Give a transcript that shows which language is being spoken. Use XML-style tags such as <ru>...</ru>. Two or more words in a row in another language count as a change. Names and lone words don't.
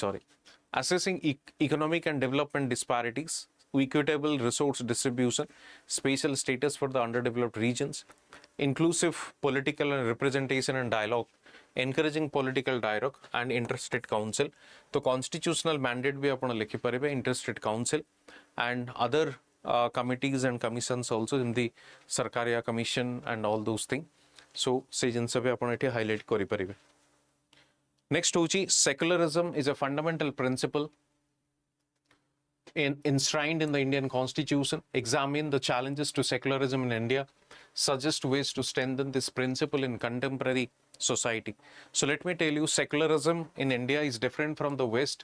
<en>Assessing economic and development disparities, equitable resource distribution, spatial status for the underdeveloped regions, inclusive political and representation and dialogue, encouraging political dialogue and interstate council.</en> <or>तो</or> <en>constitutional mandate</en> <or>ଭି ଆପଣ ଲେଖି ପାରିବେ,</or> <en>interstate council and other committees and commissions also in the Sarkaria commission and all those things.</en> <or>So ସେ ଜିନ ସବୁ ଆପଣ ଏଠି highlight କରି ପାରିବେ.</or> <en>Next होची secularism is a fundamental principle enshrined in the Indian Constitution. Examine the challenges to secularism in India, suggest ways to strengthen this principle in contemporary society. So let me tell you, secularism in India is different from the West.</en>